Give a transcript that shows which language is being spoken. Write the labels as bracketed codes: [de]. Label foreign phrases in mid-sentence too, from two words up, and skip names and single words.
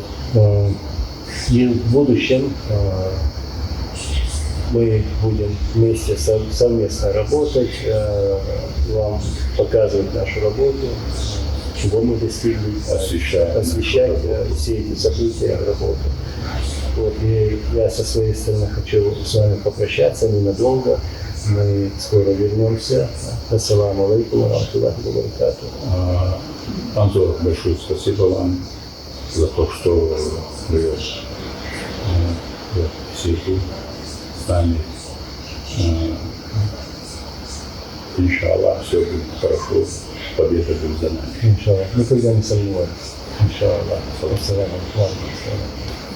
[ru] И в будущем мы будем вместе совместно работать, вам показывать нашу работу, чего мы достигли, освещать все эти события, работу. Вот, и я со своей стороны хочу с вами попрощаться ненадолго. Мы скоро вернемся. [ar] السلام عليكم ورحمة الله وبركاته. [ru] Анзор, большое спасибо вам за то, что вы сидите с нами. Иншаллах, все будет хорошо, победа будет за нами. Иншаллах. Никогда не сомневаюсь. [ar] إن شاء الله. السلام عليكم.